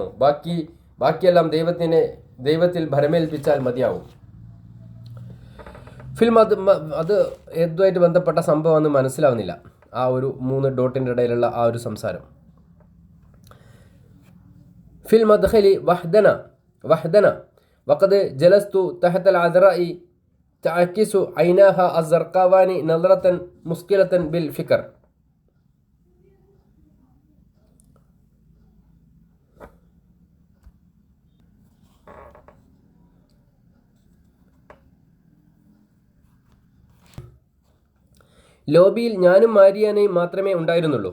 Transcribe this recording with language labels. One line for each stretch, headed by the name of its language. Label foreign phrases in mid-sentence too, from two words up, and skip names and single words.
Malayalam: ബാക്കിയെല്ലാം ദൈവത്തിൽ ഭരമേൽപ്പിച്ചാൽ മതിയാവും. ഫിലിം അത് ഇതുമായിട്ട് ബന്ധപ്പെട്ട സംഭവം മനസ്സിലാവുന്നില്ല, ആ ഒരു 3 ഡോട്ടിൻ്റെ ഇടയിലുള്ള ആ ഒരു സംസാരം.
Arabic: في المدخل وحدنا وقد جلست تحت العذراء تعكس عيناها الزرقاوان نظرة مسكلة بالفكر.
Malayalam: ലോബിയിൽ ഞാനും മാരിയാനയും മാത്രമേ ഉണ്ടായിരുന്നുള്ളൂ.